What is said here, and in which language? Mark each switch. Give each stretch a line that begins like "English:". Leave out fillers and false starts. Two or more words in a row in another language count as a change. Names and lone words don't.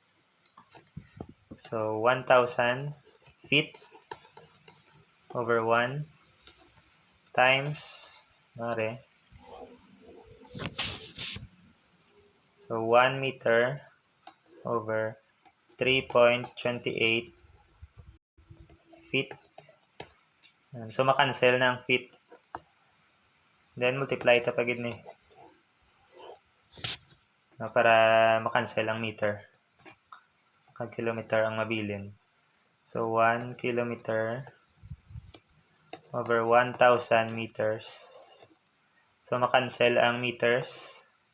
English: So 1,000 feet over 1 times, so 1 meter over 3.28 feet.
Hiligaynon: So makancel na ang feet.
English: Then multiply
Hiligaynon: ita pagid ni. Para makancel ang meter. Kag kilometer ang mabilin.
English: So 1 kilometer over 1,000 meters.
Hiligaynon: So makancel ang meters.